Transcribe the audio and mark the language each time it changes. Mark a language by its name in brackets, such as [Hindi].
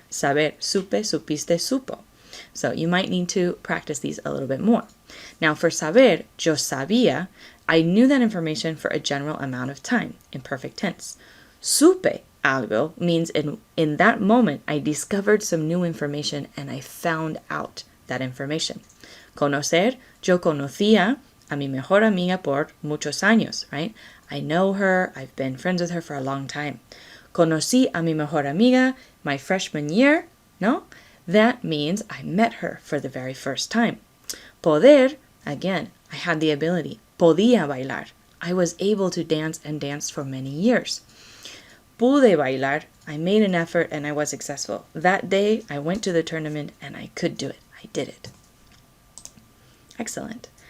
[Spanish] Saber, supe, supiste, supo. [English] So you might need to practice these a little bit more. Now for saber, [Spanish] yo sabía, [English] I knew that information for a general amount of time, in perfect tense. [Spanish] Supe algo [English] means in that moment I discovered some new information and I found out that information. [Spanish] Conocer, yo conocía a mi mejor amiga por muchos años, [English] right? I know her, I've been friends with her for a long time. [Spanish] Conocí a mi mejor amiga [English] my freshman year, [Spanish] no? [English] That means I met her for the very first time. Poder, again, I had the ability. [Spanish] Podía bailar. [English] I was able to dance and danced for many years. [Spanish] Pude bailar. [English] I made an effort and I was successful. That day, I went to the tournament and I could do it. I did it. Excellent.